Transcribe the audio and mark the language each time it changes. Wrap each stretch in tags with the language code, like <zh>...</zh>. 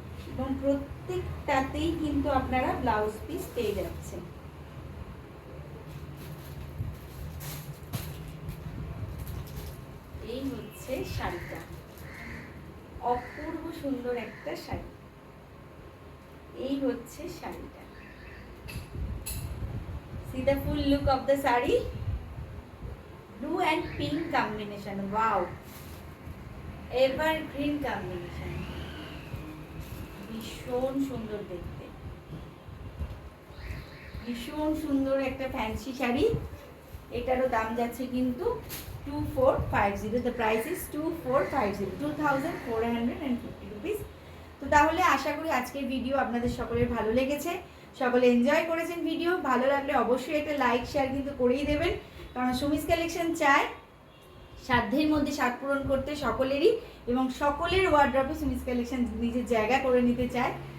<bn>এবং প্রত্যেকটাতেই কিন্তু আপনারা ব্লাউজ পিস পেয়ে যাচ্ছেন। এই হচ্ছে শাড়িটা, অপূর্ব সুন্দর একটা শাড়ি। এই হচ্ছে শাড়িটা।</bn> <en>See the full look of the saree, blue and pink combination, wow, evergreen combination,</en> <bn>ভীষণ সুন্দর দেখতে, ভীষণ সুন্দর একটা ফ্যান্সি শাড়ি। এটারও দাম যাচ্ছে কিন্তু 2450,</bn> <en>the price is 2450, 2450 rupees।</en> <bn>তো তাহলে আশা করি আজকের ভিডিও আপনাদের সকলের ভালো লেগেছে, সকলে এনজয় করেছেন ভিডিও। ভালো লাগলে অবশ্যই একটা লাইক শেয়ার কিন্তু করেই দেবেন, কারণ সুমিস কালেকশন চায় সাধ্যের মধ্যে স্বাদ পূরণ করতে সকলেরই, এবং সকলের ওয়ার্ড্রপে সুমিস কালেকশন নিজের জায়গা করে নিতে চায়।</bn>